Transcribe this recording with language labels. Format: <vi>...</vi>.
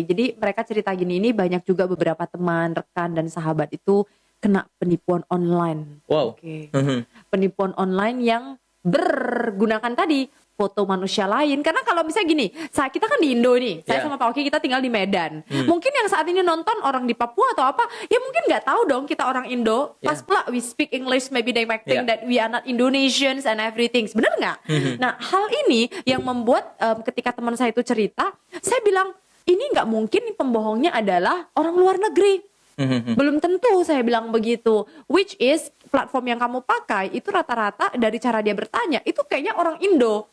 <id>Jadi mereka cerita gini, ini banyak juga beberapa teman, rekan dan sahabat itu kena penipuan online. Wow. Oke. Penipuan online yang bergunakan tadi foto manusia lain. Karena kalau misalnya gini, kita kan di Indo nih, saya sama Pak Oki kita tinggal di Medan. Mungkin yang saat ini nonton orang di Papua atau apa, ya mungkin nggak tahu dong kita orang Indo. Pas pula</id> <en>we speak English, maybe they might think that we are not Indonesians and everything.</en> <id>Bener nggak? Nah, hal ini yang membuat ketika teman saya itu cerita, saya bilang ini nggak mungkin pembohongnya adalah orang luar negeri. Belum tentu, saya bilang begitu.</id> <en>Which is</en> <id>platform yang kamu pakai itu rata-rata dari cara dia bertanya itu kayaknya orang Indo.</id>